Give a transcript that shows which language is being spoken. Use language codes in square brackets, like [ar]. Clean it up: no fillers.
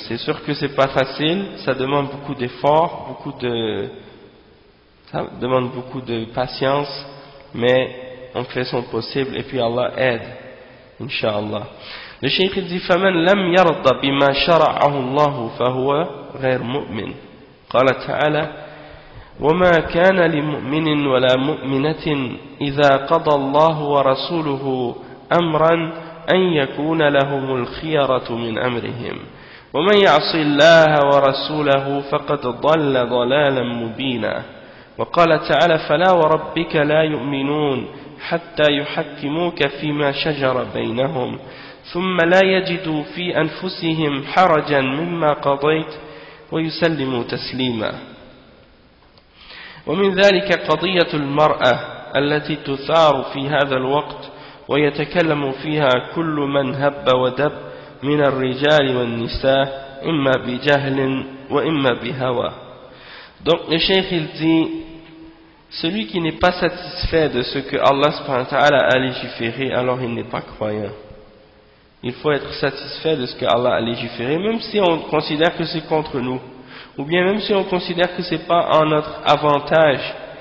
[fr] C'est sûr que c'est pas facile, ça demande beaucoup d'efforts, ça demande beaucoup de patience, mais on fait son possible et puis Allah aide, Inch'Allah. Le cheikh dit: [ar] فَمَنْ لَمْ يَرْضَ بِمَا شَرَعَهُ اللَّهُ فَهُوَ غَيْرُ مُؤْمِنٍ. قال تعالى: وَمَا كَانَ لِمُؤْمِنٍ وَلَا مُؤْمِنَةٍ إِذَا قَضَى اللَّهُ وَرَسُولُهُ أَمْرًا أن يكون لهم الخيرة من أمرهم ومن يعص الله ورسوله فقد ضل ضلالا مبينا. وقال تعالى: فلا وربك لا يؤمنون حتى يحكموك فيما شجر بينهم ثم لا يجدوا في أنفسهم حرجا مما قضيت ويسلموا تسليما. ومن ذلك قضية المرأة التي تثار في هذا الوقت ويتكلم فيها كل من هب ودب من الرجال والنساء إما بجهل وإما بهوى. [fr] Donc le cheikh il dit, celui qui n'est pas satisfait de ce que Allah subhanahu wa ta'ala a légiféré, alors il n'est pas croyant. Il faut être satisfait de ce que Allah a légiféré, même si on considère que c'est contre nous, ou bien même si on considère que c'est pas en notre avantage.